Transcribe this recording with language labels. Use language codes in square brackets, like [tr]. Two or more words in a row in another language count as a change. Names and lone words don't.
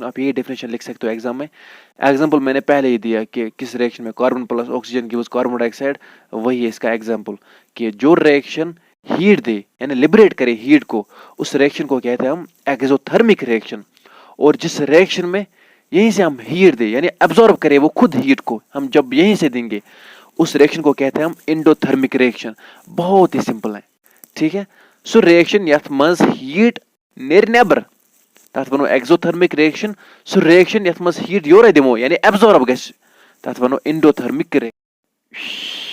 [hi] आप ये डेफिनेशन लिख सकते हो एग्जाम में। एग्जांपल मैंने पहले ही दिया कि किस रिएक्शन में [en] carbon plus oxygen gives carbon dioxide, [hi] वही है इसका एग्जांपल कि जो [en] reaction heat [hi] दे यानी लिबरेट करे हीट को, उस रिएक्शन को कहते हैं हम [en] exothermic reaction. [hi] और जिस रिएक्शन में यहीं से हम हीट दे यानी एब्जॉर्ब करें वो खुद हीट को हम जब यहीं से देंगे उस रिएक्शन को कहते हैं हम [en] endothermic reaction. [hi] बहुत ही सिंपल है, ठीक है। [ks] सो रिएक्शन यथ मज हीट नेर नेबर तथ वनो [en] exothermic reaction. [ks] सो रिएक्शन यथ मज हीट योरे दिमो यानी एब्जॉर्ब गस तथ वनो [en] endothermic reaction.